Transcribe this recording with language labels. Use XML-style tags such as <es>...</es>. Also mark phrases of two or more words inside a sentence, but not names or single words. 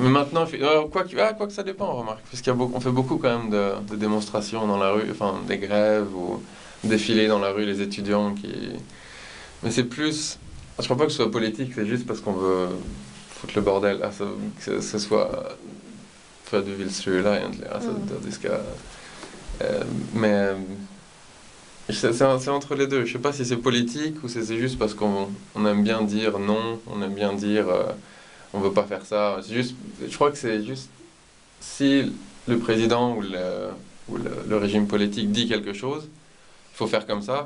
<fr>Mais maintenant, quoi que ça dépend, remarque. Parce on fait beaucoup quand même de démonstrations dans la rue, enfin des grèves ou défilés dans la rue, les étudiants qui... Mais c'est plus... Je crois pas que ce soit politique, c'est juste parce qu'on veut foutre le bordel. Que ce soit...</fr> <sv>För du vill strula egentligen.</sv> <fr>Mais... C'est entre les deux. Je sais pas si c'est politique ou si c'est juste parce qu'on aime bien dire non, on aime bien dire... on veut pas faire ça. Je crois que c'est juste si le président ou le régime politique dit quelque chose, il faut faire comme ça.</fr>